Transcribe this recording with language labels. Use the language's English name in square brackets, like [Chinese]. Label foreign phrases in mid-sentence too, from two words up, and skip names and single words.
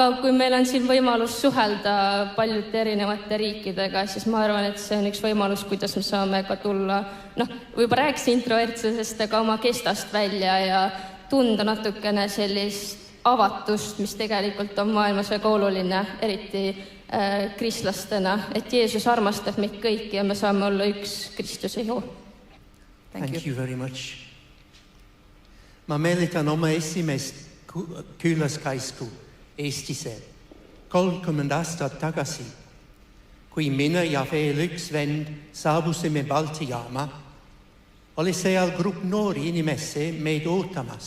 [Estonian] kui meil on siin võimalus suhelda paljude erinevate riikidega, siis ma arvan, et see on üks võimalus, kuidas me saame ka tulla, võib-olla rääkida introvertsusest, aga oma kestast välja ja tunda natukene sellist avatust, mis tegelikult on maailmas väga oluline, eriti kristlastena, et Jeesus armastab meid kõiki ja me saame olla üks Kristuse ihu. [English] Thank you very much. [Estonian] Ma meelitan oma esimest külaskäisku Eestisse 30 aastat tagasi, kui mina ja veel üks vend saabusime Balti jaama, oli seal grupp noori inimesi meid ootamas.